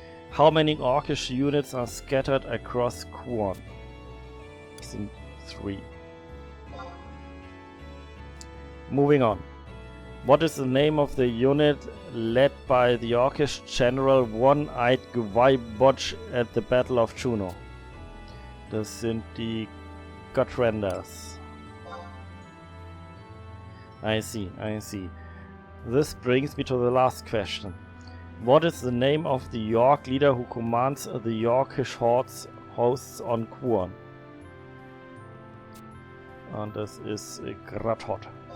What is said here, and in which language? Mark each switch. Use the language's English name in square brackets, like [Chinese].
[English] How many orcish units are scattered across Kuon? 3. Moving on. What is the name of the unit led by the Yorkish General One-Eyed Gwybodge at the Battle of Juno? [German] Das sind die Gottrenders. [English] I see. This brings me to the last question. What is the name of the York leader who commands the Yorkish hosts on Quorn? [German] Und das ist Grathot.